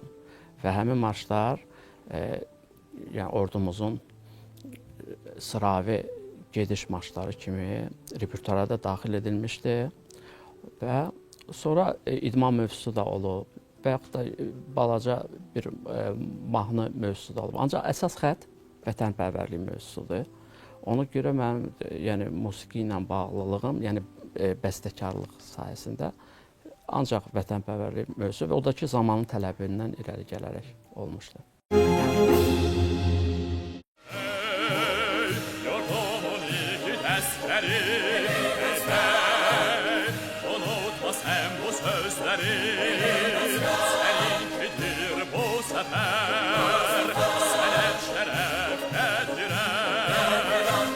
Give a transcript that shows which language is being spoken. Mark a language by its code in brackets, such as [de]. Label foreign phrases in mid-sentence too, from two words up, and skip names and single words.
[az] Və həmin marşlar yəni ordumuzun sıravi gediş marşları kimi repertuara da daxil edilmişdi və sonra idman mövzusu da olub, və yaxud da balaca bir mahnı mövzusu da olub. Ancaq əsas xətt vətənpərvərlik mövzusudur. Ona görə mənim yəni musiqi ilə bağlılığım, yəni bəstəkarlıq sayəsində ancaq vətənpərvərlik mövzusu və o da ki, zamanın tələbindən irəli gələrək olmuşdur. [tr] Unutma sen bu sözleri, seninkidir bu sefer, sana şeref getiren.